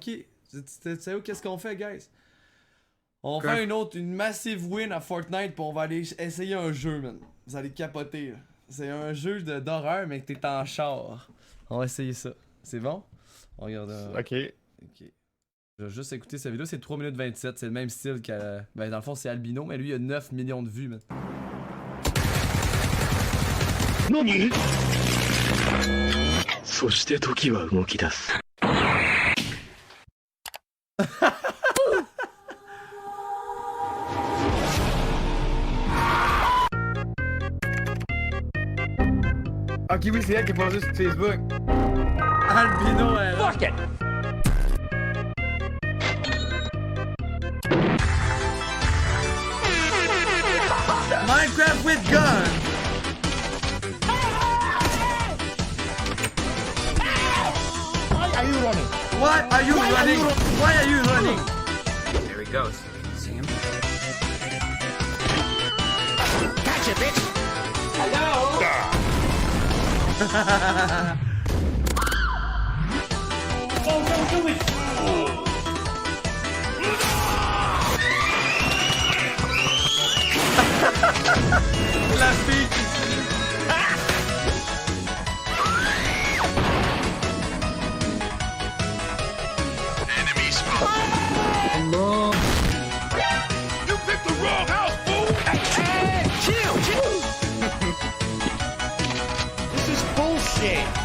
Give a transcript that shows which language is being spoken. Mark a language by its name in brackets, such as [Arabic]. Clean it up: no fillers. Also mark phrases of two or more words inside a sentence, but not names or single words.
[French] Tu sais où qu'est-ce qu'on fait, guys? On fait une [English] massive win [French] à Fortnite pis on va aller essayer un jeu, man. Vous allez capoter, là. C'est un jeu d'horreur, mais que t'es en char. On va essayer ça. C'est bon? On regarde. Ok. Je vais juste écouter sa vidéo, c'est 3 minutes 27. C'est le même style qu'à. Ben, dans le fond, c'est Albino, mais lui, il a 9 millions de vues, man. [Japanese] NANI?! そして時は動き出す。 [French] Ok, oui, c'est elle qui est posée sur Facebook. Albino, elle. [English] Fuck it! Minecraft with gun! Why are you running? Why are you running? Why are you running? There he goes. See him? Gotcha, bitch! Hello? Don't do it! [French] La fille qui [English] Enemy spotted. [French] Non. [English] You picked the wrong house, fool! Hey, chill! This is bullshit!